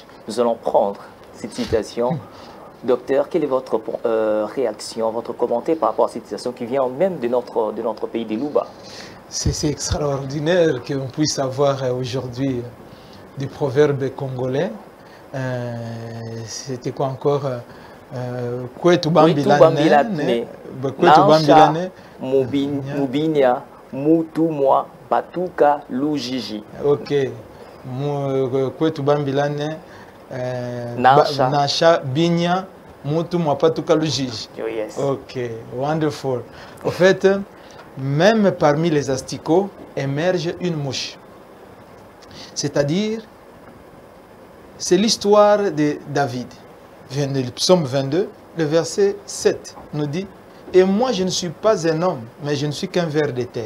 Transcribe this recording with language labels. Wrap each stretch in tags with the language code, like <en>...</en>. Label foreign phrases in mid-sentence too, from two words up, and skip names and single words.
<fr>Nous allons prendre cette citation. Docteur, quelle est votre réaction, votre commentaire par rapport à cette citation qui vient même de notre pays des Luba? C'est extraordinaire qu'on puisse avoir aujourd'hui des proverbes congolais. C'était quoi encore?</fr> <lua>Kwetu Bambilane, Mubinia, Mutumwa, Patuka Lujiji.</lua> <fr>Ok.</fr> <lua>Kwetu Bambilane, Nasha Binya, Mutumwa, Patuka Lujiji.</lua> <en>Oh, yes. Ok, wonderful.</en> <fr>En fait, même parmi les asticots émerge une mouche. C'est-à-dire, c'est l'histoire de David. Le psaume 22, le verset 7 nous dit: et moi je ne suis pas un homme, mais je ne suis qu'un ver de terre.</fr>